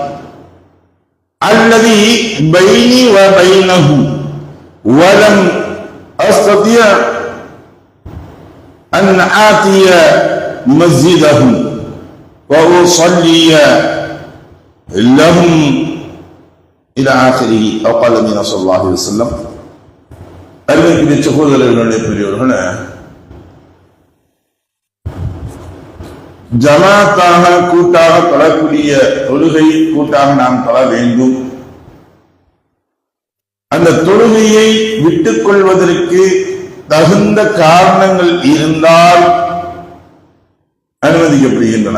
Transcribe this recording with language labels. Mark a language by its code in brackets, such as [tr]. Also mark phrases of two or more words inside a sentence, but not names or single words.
[ar] الذي بيني وبينه ولم أستطيع أن آتي مسجدهم وأصلي لهم إلى آخره أو قال النبي صلى الله عليه وسلم. [ta] அருமைக்குரிய சகோதரர்களுடைய பெரியவர்களே, ஜமாத்தாக கூட்டாக தொழக்கூடிய தொழுகை கூட்டாக நாம் தொழ வேண்டும். அந்த தொழுகையை விட்டுக் கொள்வதற்கு தகுந்த காரணங்கள் இருந்தால் அனுமதிக்கப்படுகின்றன.